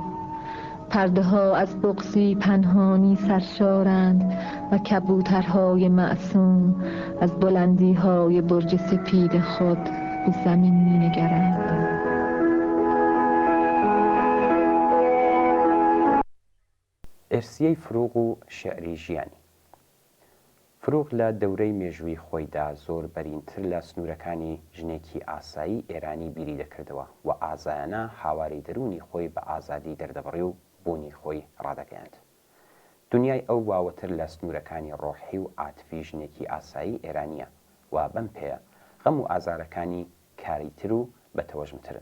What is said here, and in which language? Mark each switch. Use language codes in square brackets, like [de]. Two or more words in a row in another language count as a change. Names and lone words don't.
[fa] پرده ها از بغضی پنهانی سرشارند و کبوترهای معصوم از بلندی های برج سپید خود به زمین می نگرند. [ckb] ئێرسیەی فروغ و شێعری ژیانی. فروغ لە دەورەی مێژووی خۆیدا زۆر بەرینتر لە سنوورەکانی ژنێکی ئاسایی ئێرانی بیری دەکردەوە و ئازایانە هاواری دەرونی خۆی بە ئازادی دەردەبڕی و بوونی خۆی ڕادەگەیاند. دنیای ئەو واوەتر لە سنوورەکانی ڕۆحی و عاتفی ژنێکی ئاسایی ئێرانیە و بەم پێیە غەم و ئازارەکانی کاریتر و بەتەوەژمترن.